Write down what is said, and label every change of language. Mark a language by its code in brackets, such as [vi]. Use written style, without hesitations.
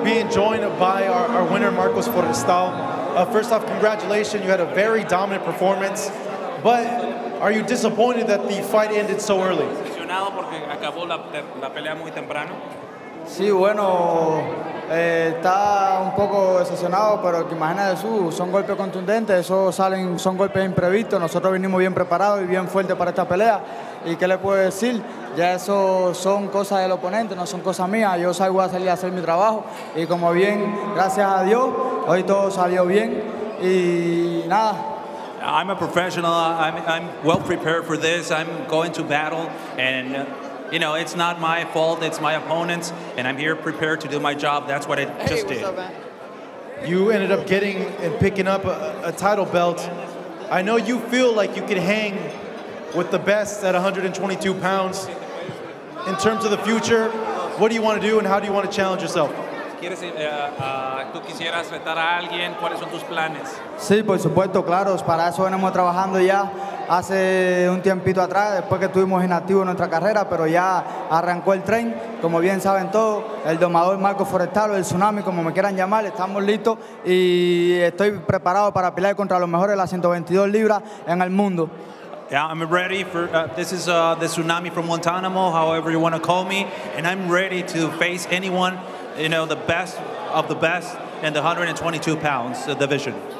[en] Joined by our winner, Marcos Forestal. First off, congratulations. You had a very dominant performance, but are you disappointed that the fight ended so early? [es] Decepcionado porque acabó la pelea muy temprano. Sí, bueno, está un poco decepcionado, pero que imagínate son golpes contundentes, son golpes imprevistos. Nosotros venimos bien preparados y bien fuertes para esta pelea. ¿Y qué le puedo decir? Ya eso son cosas del oponente, no son cosas mías. Yo salgo a salir a hacer mi trabajo y como bien, gracias a Dios, hoy todo salió bien y nada. [en] I'm a professional. I'm well prepared for this. I'm going to battle, and you know, it's not my fault. It's my opponent's, and I'm here prepared to do my job. That's what I just did. Up, man? You ended up getting and picking up a title belt. I know you feel like you could hang with the best at 122 pounds. In terms of the future, what do you want to do and how do you want to challenge yourself? [es] ¿Tú quisieras retar a alguien? ¿Cuáles son tus planes? Sí, por supuesto, claro. Para eso venimos trabajando ya hace un tiempito atrás, después que estuvimos inactivos en nuestra carrera, pero ya arrancó el tren. Como bien saben todos, el domador Marcos Forestal o el Tsunami, como me quieran llamar, estamos listos y estoy preparado para pelear contra los mejores de las 122 libras en el mundo. [en] Yeah, I'm ready for, this is the Tsunami from Guantanamo, however you want to call me, and I'm ready to face anyone, you know, the best of the best in the 122 pounds division.